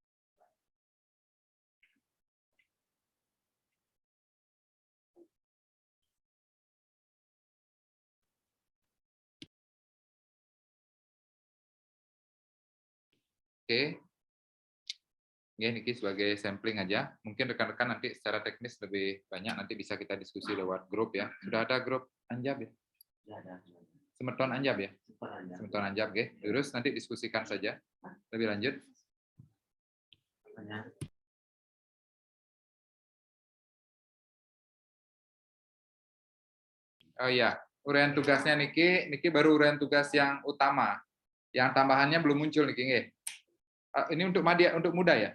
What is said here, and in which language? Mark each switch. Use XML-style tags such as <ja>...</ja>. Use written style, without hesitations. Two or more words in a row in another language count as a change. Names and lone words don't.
<id>Oke. Niki sebagai sampling aja. Mungkin rekan-rekan nanti secara teknis lebih banyak nanti bisa kita diskusi lewat grup ya. Sudah ada grup Anjab ya? Semeton Anjab ya? Semeton Anjab, oke. Terus nanti diskusikan saja lebih lanjut. Oh iya, uraian tugasnya Niki baru uraian tugas yang utama. Yang tambahannya belum muncul</id> <ban>Niki nggih.</ban> <id>Ini untuk muda ya?</id>